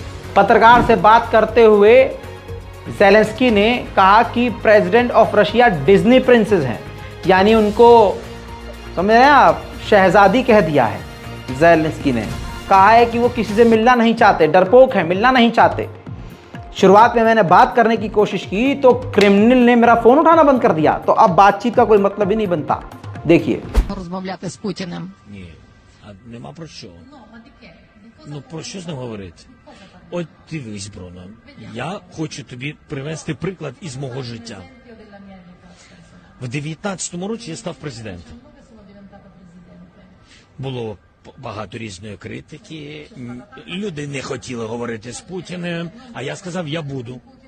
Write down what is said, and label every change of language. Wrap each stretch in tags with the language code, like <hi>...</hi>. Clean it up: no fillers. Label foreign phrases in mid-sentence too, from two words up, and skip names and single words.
<hi>पत्रकार से बात करते हुए ज़ेलेंस्की ने कहा कि</hi> <en>President of Russia Disney princess</en> <hi>हैं, यानी उनको समझ रहे हैं आप, शहजादी कह दिया है। ज़ेलेंस्की ने कहा है कि वो किसी से मिलना नहीं चाहते, डरपोक हैं, मिलना नहीं चाहते। शुरुआत में मैंने बात करने की कोशिश की तो क्रिमिनल ने मेरा फ़ोन उठाना बंद कर दिया, तो अब बातचीत का कोई मतलब ही नहीं बनता। देखिए,</hi> <uk>Розмовляти з Путіним. Ні, а нема про що. Ну про що з ним говорити? От дивись, Бруно, я хочу тобі привести приклад із мого життя. В 19-му році я став президентом. Було багато різної критики, люди не хотіли говорити з Путіним, а я сказав, я буду.</uk>